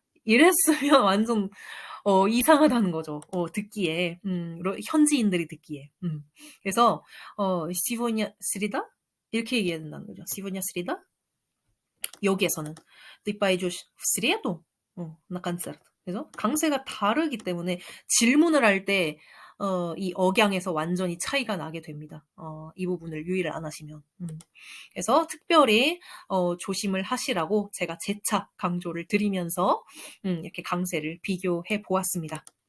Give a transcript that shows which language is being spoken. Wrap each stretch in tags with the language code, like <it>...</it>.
<ko>이랬으면 완전 이상하다는 거죠. 듣기에. 현지인들이 듣기에.</ko> <ru>그래서 "Сегодня среда?" 이렇게 얘기해야 된다는 거죠. "Сегодня среда?" 여기에서는 "Ты пойдёшь в среду на концерт?"</ru> <ko>그래서 강세가 다르기 때문에 질문을 할 때 이 억양에서 완전히 차이가 나게 됩니다. 이 부분을 유의를 안 하시면. 그래서 특별히 조심을 하시라고 제가 재차 강조를 드리면서 이렇게 강세를 비교해 보았습니다.</ko>